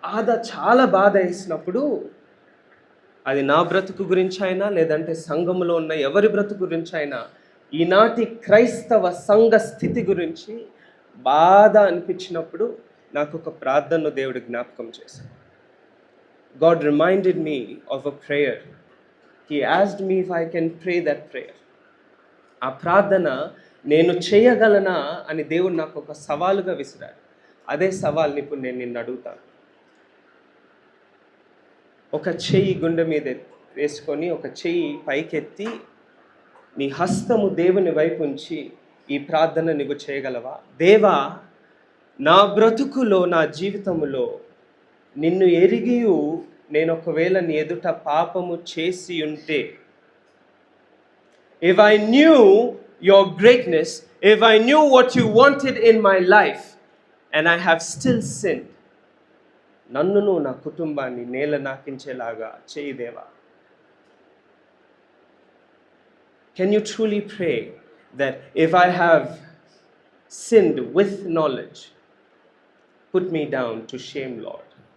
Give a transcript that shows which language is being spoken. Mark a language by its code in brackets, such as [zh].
[te] చాలా బాధ వేసినప్పుడు అది నా బ్రతుకు గురించి అయినా, లేదంటే సంఘములో ఉన్న ఎవరి బ్రతుకు గురించి అయినా, ఈనాటి క్రైస్తవ సంఘ స్థితి గురించి బాధ అనిపించినప్పుడు నాకు ఒక ప్రార్థనను దేవుడు జ్ఞాపకం చేశాడు. [en] God reminded me of a prayer. He asked me if I can pray that prayer. [te] ఆ ప్రార్థన నేను చేయగలనా అని దేవుడు నాకు ఒక సవాలుగా విసిరాడు. అదే సవాల్ని ఇప్పుడు నేను నిన్ను అడుగుతాను. ఒక చెయ్యి గుండె మీద వేసుకొని, ఒక చెయ్యి పైకెత్తి, నీ హస్తము దేవుని వైపు ఉంచి ఈ ప్రార్థన నువ్వు చేయగలవా? దేవా, నా బ్రతుకులో, నా జీవితములో నిన్ను ఎరిగియు నేను ఒకవేళ నీ ఎదుట పాపము చేసి ఉంటే, [en] if I knew your greatness, if I knew what you wanted in my life and I have still sinned, [te] నన్నును నా కుటుంబాన్ని నేల నాకించేలాగా చేయి దేవా. [en] Can you truly pray that if I have sinned with knowledge, put me down to shame, Lord?